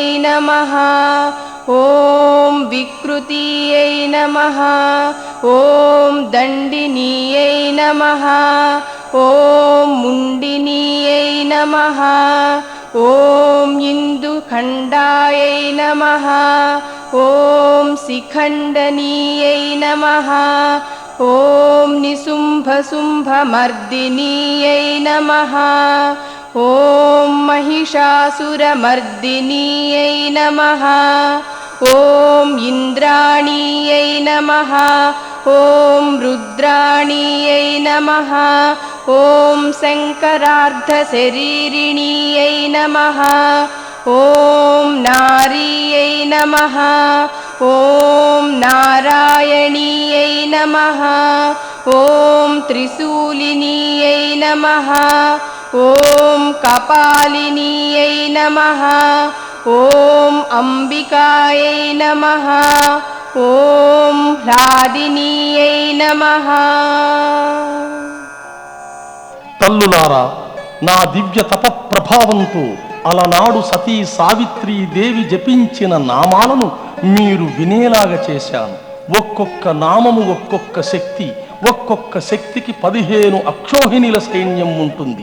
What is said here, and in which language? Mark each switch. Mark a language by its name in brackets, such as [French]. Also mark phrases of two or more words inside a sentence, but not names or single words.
[Sanskrit] నమః, ఓం వికృతీయై నమః, ఓం దండినీయై నమః, ఓం ముండినీయై నమః, ఓం ఇందుఖండాయై నమః, ఓం శిఖండనీయై నమః, ఓం నిశుంభశుంభమర్దినీయై నమః, ఓం మహిషాసురమర్దినీయై నమః, ॐ इन्द्राणीयै नमः ॐ रुद्राणीयै नमः ॐ शङ्करार्धशरीरिणीयै नमः ॐ नारीयै नमः ॐ नारायणीयै नमः ॐ त्रिशूलिनीयै नमः ॐ कपालिनीयै नमः ॐ अंबिकायै नमः ॐ ह्लादिनीयै नमः। [Telugu] తల్లులారా, నా దివ్య తప ప్రభావంతో అలనాడు సతీ సావిత్రి దేవి జపించిన నామాలను మీరు వినేలాగా చేశాను. ఒక్కొక్క నామము ఒక్కొక్క శక్తి, ఒక్కొక్క శక్తికి 15 అక్షోహిణీల సైన్యం ఉంటుంది.